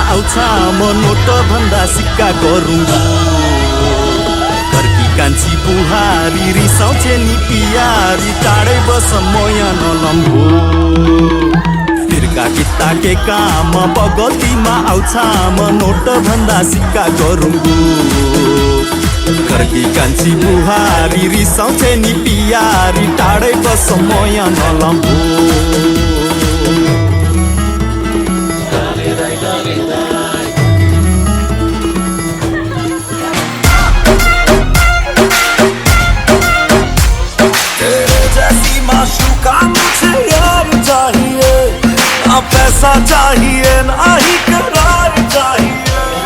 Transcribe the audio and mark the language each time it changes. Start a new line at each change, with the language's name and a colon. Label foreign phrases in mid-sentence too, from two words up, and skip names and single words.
Nepali: आउँछ म नोट भन्दा सिक्का गरुङ्गो घरकी कान्छी बुहारी रिसाउँछे नि पियारी टाढै बस म यहाँ नलम्बो तिर्का किता के काम बगतीमा आउँछ म नोट भन्दा सिक्का गरुङ्गो घरकी कान्छी बुहारी रिसाउँछे नि पियारी टाढै बस म यहाँ नलम्बो
Hindi: माशूका मुझे यार चाहिए ना पैसा चाहिए ना ही करार चाहिए